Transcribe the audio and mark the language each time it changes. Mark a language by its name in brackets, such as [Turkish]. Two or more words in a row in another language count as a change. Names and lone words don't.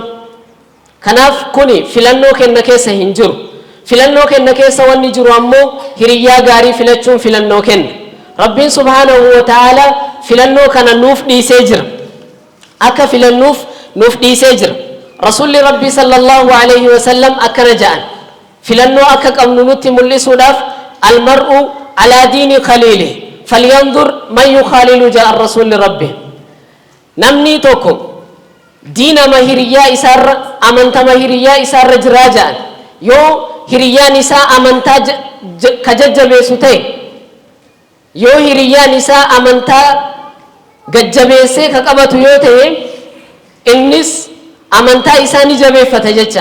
[Oromo] kanaaf kuni filannoo kenna keessa hin jiru. filannoo kenna keessa wanni jiru ammoo hiriyyaa gaarii filachuun filannoo kenna. rabbiin [Arabic] سبحانه وتعالى [Oromo] filannoo kana nuuf dhiisee jira. akka filannuuf nuuf dhiisee jira. Rasulli Rabbii [Arabic] صلى الله عليه وسلم [Oromo] akkana ja'an filannoo akka qabnu nutti mul'isuudhaaf [Arabic] المرء على دين خليله فلينظر من يخالل [Oromo] ja'a Rasulli Rabbii. namni tokko diinama hiriyyaa isaarra amantama hiriyyaa isaarra jiraa ja'an yoo hiriyyaan isaa amantaa ka jajjabeessu ta'e yoo hiriyyaan isaa amantaa gajjabeessee ka qabatu yoo ta'e innis amantaa isaa ni jabeeffata jecha.